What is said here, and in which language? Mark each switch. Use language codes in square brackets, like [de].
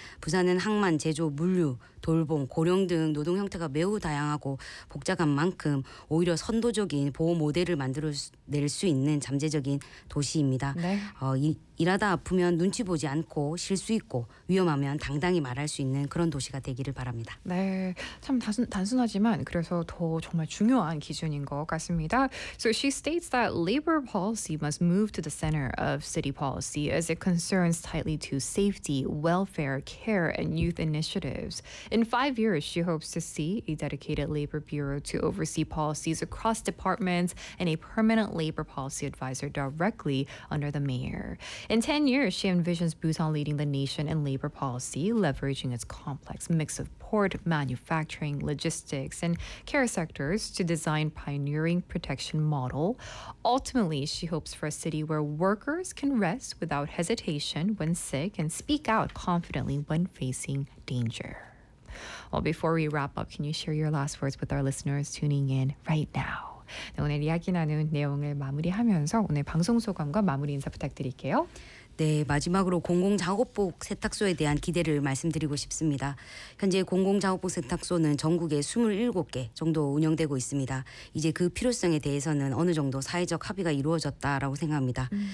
[ko] 부산은 항만, 제조, 물류, 돌봄, 고령 등 노동 형태가 매우 다양하고 복잡한 만큼 오히려 선도적인 보호 모델을 만들어낼 수 있는 잠재적인 도시입니다. 네. 일하다 아프면 눈치 보지 않고 쉴 수 있고 위험하면 당당히 말할 수 있는 그런 도시가 되기를 바랍니다. 네, 참 단순하지만 그래서 더 정말 중요한 기준인 것 같습니다. [en] So she states that labor policy must move to the center of city policy as it concerns tightly to safety, welfare, care, and youth initiatives. In 5 years, she hopes to see a dedicated labor bureau to oversee policies across departments and a permanent labor policy advisor directly under the mayor. In 10 years, she envisions Busan leading the nation in labor policy, leveraging its complex mix of port, manufacturing, logistics, and care sectors to design pioneering protection model. Ultimately, she hopes for a city where workers can rest without hesitation when sick and speak out confidently when facing danger. Well, before we wrap up, can you share your last words with our listeners tuning in right now? [ko] 네, 오늘 이야기 나눈 내용을 마무리하면서 오늘 방송 소감과 마무리 인사 부탁드릴게요. 네, 마지막으로 공공작업복 세탁소에 대한 기대를 말씀드리고 싶습니다. 현재 공공작업복 세탁소는 전국에 27개 정도 운영되고 있습니다. 이제 그 필요성에 대해서는 어느 정도 사회적 합의가 이루어졌다라고 생각합니다.